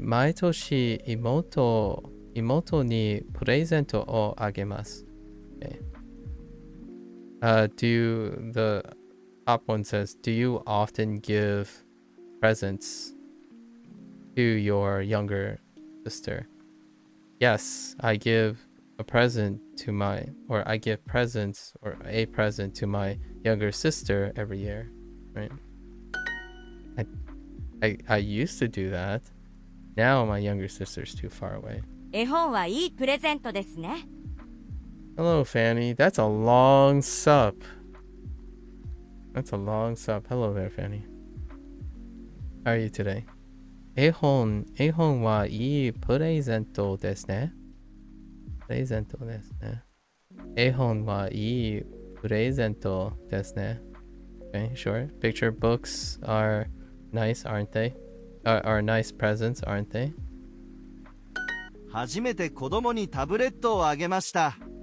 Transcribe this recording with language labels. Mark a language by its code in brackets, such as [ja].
[ja] 毎年妹にプレゼントをあげます。 [en] Okay. The top one says, do you often give presents to your younger sister? Yes, I give a present to I give presents or a present to my younger sister every year, right? I used to do that. Now my younger sister's too far away. [ja] 絵本はいいプレゼントですね。 [en] Hello, Fanny. That's a long sup. Hello there, Fanny. How are you today? [ja] 絵本はいいプレゼントですね。絵本はいいプレゼントですね。 [en] Okay, sure. Picture books are nice, aren't they? Are nice presents, aren't they? [ja] 初めて子供にタブレットをあげました。